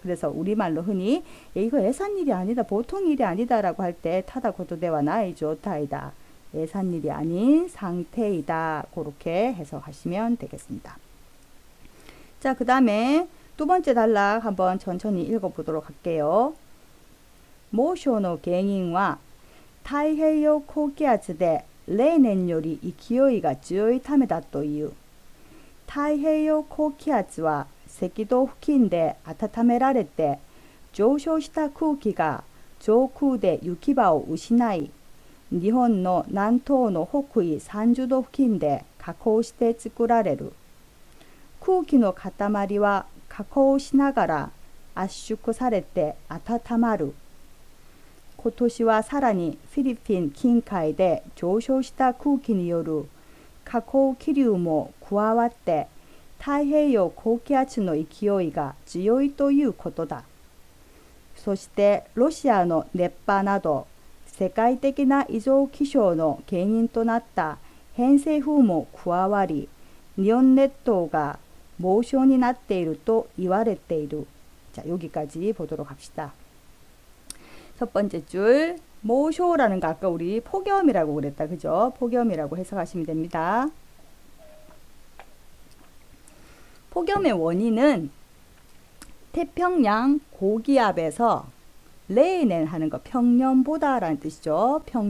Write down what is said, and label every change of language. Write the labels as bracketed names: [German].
[Korean] 그래서 우리말로 흔히 이거 애산 일이 아니다, 보통 일이 아니다 라고 할 때 [Japanese] 타다 코토데와 나이 조타이다, [Korean] 애산 일이 아닌 상태이다, 그렇게 해석하시면 되겠습니다. 자, 그 다음에 두 번째 단락 한번 천천히 읽어보도록 할게요. [Japanese] 모쇼의原因は太平洋高気圧で例年より勢いが強いためだという。太平洋高気圧は赤道付近で温められて上昇した空気が上空で行き場を失い、日本の南東の北緯30度付近で下降して作られる。空気の塊は下降しながら圧縮されて温まる。今年はさらにフィリピン近海で上昇した空気による下降気流も加わって太平洋高気圧の勢いが強いということだ。そしてロシアの熱波など世界的な異常気象の原因となった偏西風も加わり、日本列島が猛暑になっていると言われている。 [Korean] 자, 여기까지 보도록 합시다. 첫 번째 줄, 모쇼라는 거 아까 우리 폭염이라고 그랬다. 그죠? 폭염이라고 해석하시면 됩니다. 폭염의 원인은 태평양 고기압에서 레이넨 하는 거, 평년보다 라는 뜻이죠.